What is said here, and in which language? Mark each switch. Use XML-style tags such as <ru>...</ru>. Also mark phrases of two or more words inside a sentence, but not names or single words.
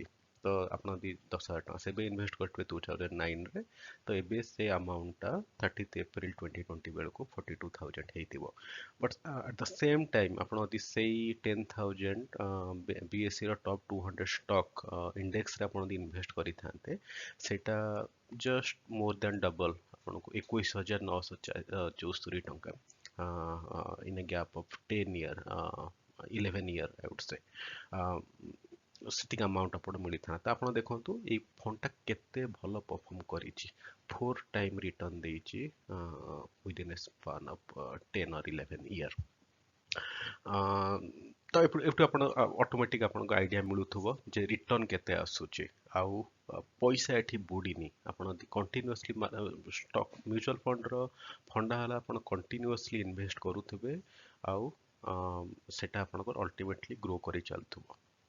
<or>ତ ଆପଣ ଯଦି 10,000 ଟଙ୍କା ସେବେ ଇନଭେଷ୍ଟ କରିଥିବେ 2009ରେ, ତ ଏବେ ସେ ଆମାଉଣ୍ଟଟା 30 ଏପ୍ରିଲ 2020 ବେଳକୁ 42,000 ହେଇଥିବ।</or> <en>But at the same time</en> <or>ଆପଣ ଯଦି ସେଇ 10,000 BSEର</or> <en>top 200 stock indexରେ</en> <or>ଆପଣ ଯଦି ଇନଭେଷ୍ଟ କରିଥାନ୍ତେ, ସେଇଟା</or> <en>just more than double</en> <or>ଆପଣଙ୍କୁ 21,974 ଟଙ୍କା</or> <en>in a gap of 10 year 11 year I would say</en> <or>ସେତିକି ଆମାଉଣ୍ଟ ଆପଣ ମିଳିଥାନ୍ତା। ତ ଆପଣ ଦେଖନ୍ତୁ ଏଇ ଫଣ୍ଡଟା କେତେ ଭଲ ପରଫର୍ମ କରିଛି, 4</or> <en>time return</en> <or>ଦେଇଛି</or> <en>within a span of 10 or 11 year।</en> <or>ତ ଏଠୁ ଆପଣ ଅଟୋମେଟିକ୍ ଆପଣଙ୍କୁ ଆଇଡ଼ିଆ ମିଳୁଥିବ ଯେ ରିଟର୍ନ କେତେ ଆସୁଛି, ଆଉ ପଇସା ଏଠି ବୁଡ଼ିନି। ଆପଣ ଯଦି</or> <en>continuously stock mutual fundର</en> <or>ଫଣ୍ଡା ହେଲା ଆପଣ</or> <en>continuously invest</en> <or>କରୁଥିବେ, ଆଉ ସେଟା ଆପଣଙ୍କର</or> <en>ultimately grow</en> <or>କରି ଚାଲୁଥିବ।</or>